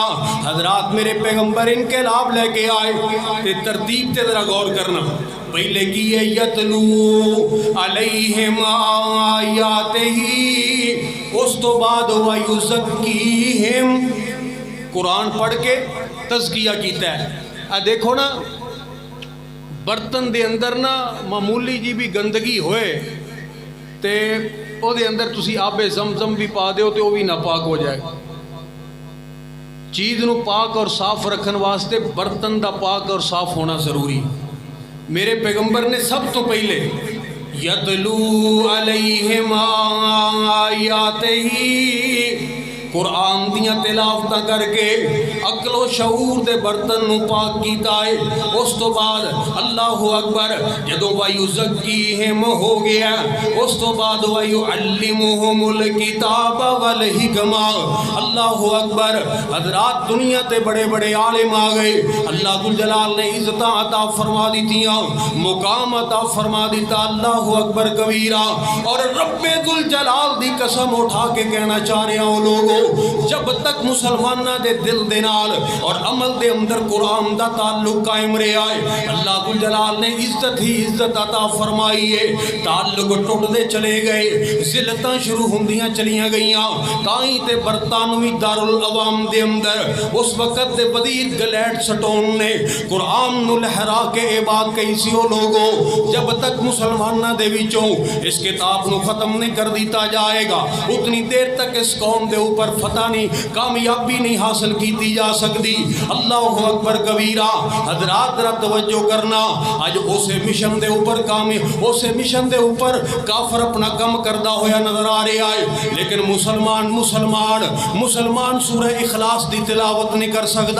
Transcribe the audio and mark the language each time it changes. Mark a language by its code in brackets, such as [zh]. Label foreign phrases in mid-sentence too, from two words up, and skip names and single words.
[pa] حضرات میرے پیغمبر انقلاب لے کے آئے، تے ترتیب تے ذرا غور کرنا، پہلے کی ہے [ar] یتلو علیہم آیاتہ، [pa] اس تو بعد وَيُزَكِّيهِمْ، قرآن پڑھ کے تزکیہ کیتا ہے، دیکھو نا برتن دے اندر نا معمولی جی بھی گندگی ہوئے تے او دے اندر تسی آب زمزم بھی پا دیو تے وہ بھی ناپاک ہو جائے. چیز نو پاک اور صاف رکھن واسطے برتن دا پاک اور صاف ہونا ضروری. میرے پیغمبر نے سب تو پہلے [ar] یتلو علیہم آیاتہ [pa] قرآن دیاں تلاوتاں کر کے عقل و شعور دے برتن نو پاک کیتا ہے. اس تو بعد [ar] اللہ اکبر [pa] جدو وَيُزَكِّيهِمْ ہو گیا, اس تو بعد [ar] وَيُعَلِّمُهُمُ الْكِتَابَ وَالْحِكْمَةَ. اللہ اکبر. [pa] حضرات دنیا تے بڑے بڑے عالم آ گئے, اللہ ذوالجلال نے عزتاں عطا فرما دیتیاں, مقام عطا فرما دیتا. [ar] اللہ اکبر کبیرہ. [pa] اور رب ذوالجلال دی قسم اٹھا کے کہنا چاہ رہے ہوں لوگوں, جب تک مسلمانہ دے دل دے نال اور عمل دے اندر قرآن دا تعلق قائم رہا ہے, اللہ کو جلال نے عزت ہی عزت عطا فرمائی ہے. تعلق ٹوٹ دے چلے گئے, ذلتاں شروع ہوندیاں چلیاں گئیاں. تائیں تے برطانوی دارالعوام دے اندر اس وقت دے وزیر گلیڈ سٹون نے قرآن نو لہرا کے عباد کئی سی ہو لوگوں, جب تک مسلمانہ دے وچوں اس کتاب نو ختم نہیں کر دیتا جائے گا اتنی دیر تک اس قوم دے اوپر فتح نہیں, کامیابی نہیں حاصل کیتی جا سکتی. [ar] اللہ اکبر کبیرہ. [pa] حضرات ذرا توجہ کرنا, آج اسے مشن دے اوپر اسے مشن دے اوپر کافر اپنا کم کردہ ہویا نظر آ رہا ہے, لیکن مسلمان سورہ اخلاص دی تلاوت نہیں کر سکتا.